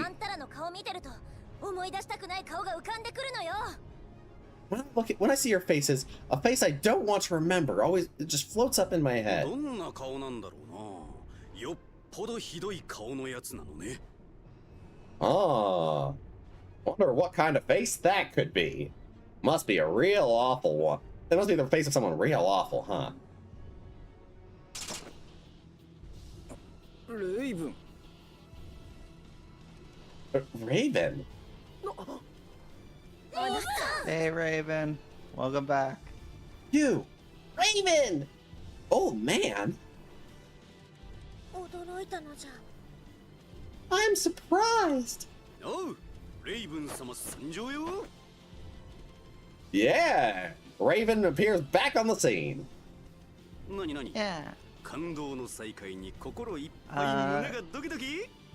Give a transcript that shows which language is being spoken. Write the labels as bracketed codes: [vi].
[ja] あんたらの顔見てると思い出したくない顔が浮かんでくるのよ。 [en] When I see your faces, a face I don't want to remember always it just floats up in my head. [ja] どんな顔なんだろうな。よっぽどひどい顔のやつなのね。 [en] Ah, wonder what kind of face that could be. Must be a real awful one. It must be the face of someone real awful, huh? [ja] レイブン。 [en] Raven. Hey, Raven. Welcome back. You, Raven. Old man. [ja] 驚いたのじゃ。 [en] I'm surprised. [ja] おう、レイブン様参上よ。 [en] Yeah, Raven appears back on the scene. [ja] 何何 [en] Yeah. [ja] 感動の再会に心いっぱい胸がドキドキ